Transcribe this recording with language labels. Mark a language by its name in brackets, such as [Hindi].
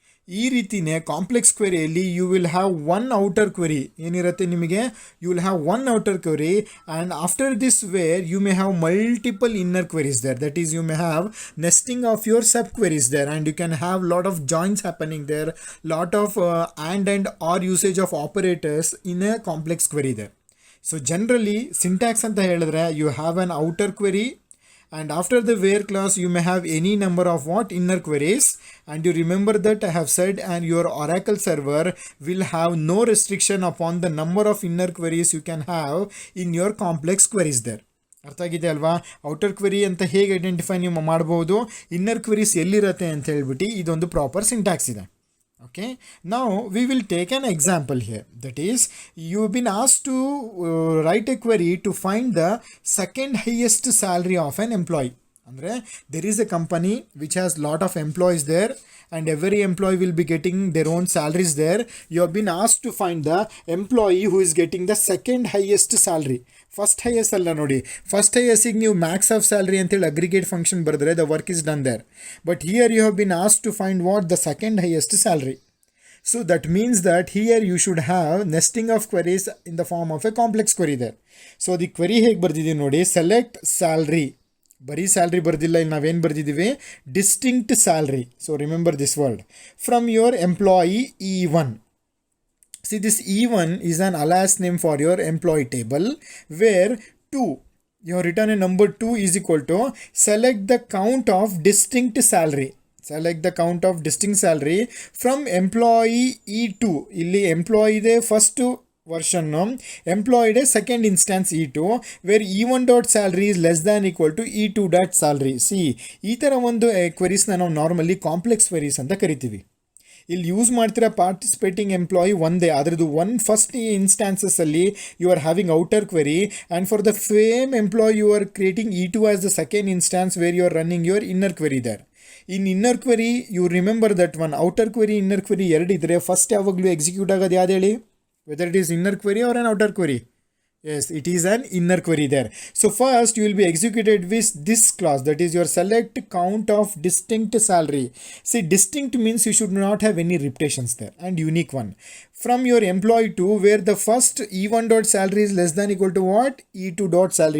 [Kannada] ಈ ರೀತಿಯೇ complex ಕ್ವೆರಿಯಲ್ಲಿ [English] you will have one outer query [Kannada] ಏನಿರುತ್ತೆ ನಿಮಗೆ, [English] You will have one outer query and after this where you may have multiple inner queries there. That is you may have nesting of your sub queries there and you can have lot of joins happening there, lot of and or usage of operators in a complex query there. So generally syntax ಅಂತ ಹೇಳಿದ್ರೆ you have an outer query and after the where clause you may have any number of what inner queries, and you remember that I have said and your Oracle server will have no restriction upon the number of inner queries you can have in your complex queries there. [Kannada] ಅರ್ಥ ಆಗಿದೆ ಅಲ್ವಾ? Outer query ಅಂತ ಹೇಗೆ identify ನೀವು ಮಾಡ್ಬೋದು, inner queries ಎಲ್ಲಿರುತ್ತೆ ಅಂತ ಹೇಳ್ಬಿಟ್ಟು ಇದೊಂದು ಪ್ರಾಪರ್ ಸಿಂಟ್ಯಾಕ್ಸ್ ಇದೆ. [English] Okay, now we will take an example here. That is, you've been asked to write a query to find the second highest salary of an employee. Andre, there is a company which has lot of employees there and every employee will be getting their own salaries there. You have been asked to find the employee who is getting the second highest salary. [Kannada] First highest ಅಲ್ಲ ನೋಡಿ, first ಹೈಯೆಸ್ಟಿಗೆ ನೀವು Max of salary ಅಂತೇಳಿ aggregate function ಬರೆದ್ರೆ [English] The work is done there. But here you have been ask to find what the second highest salary. So that means that here you should have nesting of queries in the form of a complex query there. [Kannada] So ಅದು query ಹೇಗೆ ಬರ್ದಿದ್ದೀವಿ ನೋಡಿ, select salary, ಬರೀ salary ಬರ್ದಿಲ್ಲ, ಇಲ್ಲಿ ನಾವೇನು ಬರ್ದಿದ್ದೀವಿ, distinct salary. [English] So remember this word, from your employee E1. See, this E1 is an alias name for your employee table where 2, you have written a number 2 is equal to select the count of distinct salary. Select the count of distinct salary from employee E2. [Kannada] ಇಲ್ಲಿ employee ಇದೆ first [English] version employed a second instance E2 where E1 dot salary is less than equal to E2 dot salary. [Kannada] See, ಈ ಥರ ಒಂದು ಕ್ವೆರೀಸ್ನ ನಾವು normally complex queries ಅಂತ ಕರಿತೀವಿ. ಇಲ್ಲಿ use ಮಾಡ್ತಿರೋ ಪಾರ್ಟಿಸಿಪೇಟಿಂಗ್ ಎಂಪ್ಲಾಯಿ ಒಂದೇ, ಅದರದ್ದು ಫಸ್ಟ್ ಇನ್ಸ್ಟಾನ್ಸಸ್ ಅಲ್ಲಿ [English] You are having outer query, and for the same employee you are creating E2 as the second instance where you are running your inner query there. In inner query you remember that one, outer query inner query [Kannada] ಎರಡಿದ್ರೆ first ಯಾವಾಗಲೂ execute ಆಗೋದು ಯಾವ್ದು ಹೇಳಿ? [English] Whether it is inner query or an outer query. Yes, it is an inner query there. So first you will be executed with this clause, that is your select count of distinct salary. See, distinct means you should not have any repetitions there, and unique one. From your employee 2 where the first E1 dot salary is less than equal to what? E2 dot salary.